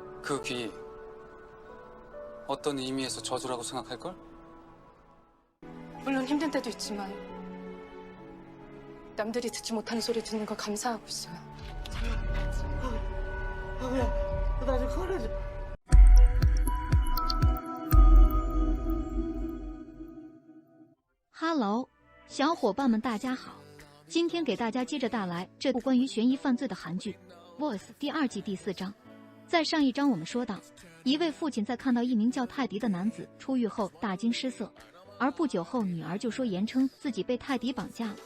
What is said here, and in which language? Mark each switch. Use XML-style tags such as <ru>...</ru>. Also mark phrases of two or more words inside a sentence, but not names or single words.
<ko>그 귀 어떤 의미에서 저주라고 생각할걸? 물론 힘든 때도 있지만 남들이 듣지 못하는 소리 듣는 걸 감사하고 있어요. 나 좀 꺼내줘.</ko> <zh>Hello， 小伙伴们，大家好！今天给大家接着带来这部关于悬疑犯罪的韩剧《Voice》第2季第4章。在上一章我们说到，一位父亲在看到一名叫泰迪的男子出狱后大惊失色，而不久后女儿就说言称自己被泰迪绑架了。</zh>